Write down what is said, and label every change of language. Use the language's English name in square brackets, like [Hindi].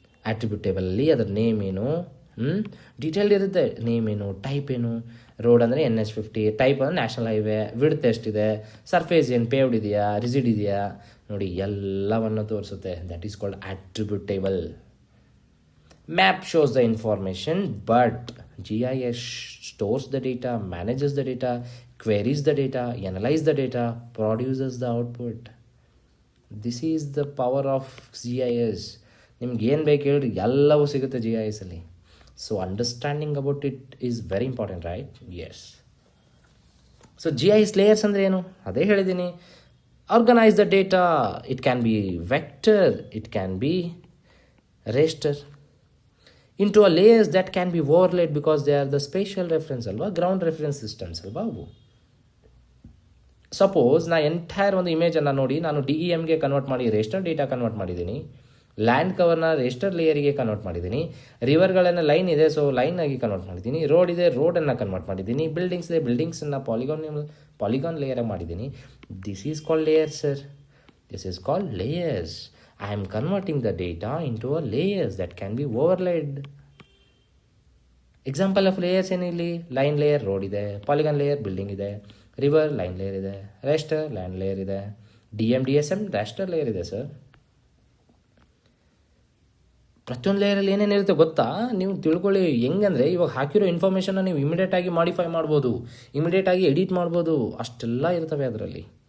[Kannada] Attribute ಟೇಬಲಲ್ಲಿ ಅದರ name ಏನು, detailed ಇರುತ್ತೆ. ನೇಮ್ ಏನು, ಟೈಪ್ ಏನು, ರೋಡ್ ಅಂದರೆ NH50, ಟೈಪ್ ಅಂದರೆ ನ್ಯಾಷನಲ್ ಹೈವೇ, ವಿಡ್ತ್ ಎಷ್ಟಿದೆ, ಸರ್ಫೇಸ್ ಏನು, ಪೇವ್ಡ್ ಇದೆಯಾ, ರಿಜಿಡ್ ಇದೆಯಾ, ನೋಡಿ ಎಲ್ಲವನ್ನು ತೋರಿಸುತ್ತೆ. [English] That is called attribute table. Map shows the information, but GIS stores the data, manages the data, queries the data, analyzes the data, produces the output. This is the power of GIS. [Kannada] ನಿಮ್ಗೆ ಏನು ಬೇಕು ಹೇಳ್ರಿ, ಎಲ್ಲವೂ ಸಿಗುತ್ತೆ GISಲ್ಲಿ. [English] So understanding about it is very important, right? Yes. [Kannada] So GIS layers ಅಂದರೆ ಏನು, ಅದೇ ಹೇಳಿದ್ದೀನಿ. [English] Organise the data. It can be vector, it can be raster into a layers that can be overlaid because they are the spatial reference [Kannada] ಅಲ್ವಾ, [English] ground reference systems [Kannada] ಅಲ್ವಾ ಅವು. Suppose ನಾ entire ಒಂದು ಇಮೇಜನ್ನು ನೋಡಿ ನಾನು DEMಗೆ ಕನ್ವರ್ಟ್ ಮಾಡಿ ರೇಸ್ಟರ್ ಡೇಟಾ ಕನ್ವರ್ಟ್ ಮಾಡಿದ್ದೀನಿ, land ಕವರ್ನ ರೇಸ್ಟರ್ ಲೇಯರಿಗೆ convert ಮಾಡಿದ್ದೀನಿ, ರಿವರ್ಗಳನ್ನು ಲೈನ್ ಇದೆ ಸೊ ಲೈನ್ ಆಗಿ ಕನ್ವರ್ಟ್ ಮಾಡಿದ್ದೀನಿ, ರೋಡ್ ಇದೆ ರೋಡನ್ನು ಕನ್ವರ್ಟ್ ಮಾಡಿದ್ದೀನಿ, ಬಿಲ್ಡಿಂಗ್ಸ್ ಇದೆ ಬಿಲ್ಡಿಂಗ್ಸನ್ನು ಪಾಲಿಗಾನ್ ಲೇಯರ್ ಮಾಡಿದ್ದೀನಿ. [English] This is called layers sir. This is called layers. I am converting the data into a layers that can be overlaid. [Kannada] Example of layers ಏನಿಲ್ಲಿ, line layer road ಇದೆ, polygon layer building ಇದೆ, river line layer ಇದೆ, ರೇಸ್ಟರ್ land layer ಇದೆ, DSM ರೇಸ್ಟರ್ layer ಇದೆ sir. ಪ್ರತಿಯೊಂದು ಲೇಯರಲ್ಲಿ ಏನೇನಿರುತ್ತೆ ಗೊತ್ತಾ, ನೀವು ತಿಳ್ಕೊಳ್ಳಿ. ಹೆಂಗಂದರೆ ಇವಾಗ ಹಾಕಿರೋ ಇನ್ಫಾರ್ಮೇಷನ್ನ ನೀವು ಇಮಿಡಿಯೇಟಾಗಿ ಮಾಡಿಫೈ ಮಾಡ್ಬೋದು, ಇಮಿಡಿಯೇಟಾಗಿ ಎಡಿಟ್ ಮಾಡ್ಬೋದು, ಅಷ್ಟೆಲ್ಲ ಇರ್ತವೆ ಅದರಲ್ಲಿ.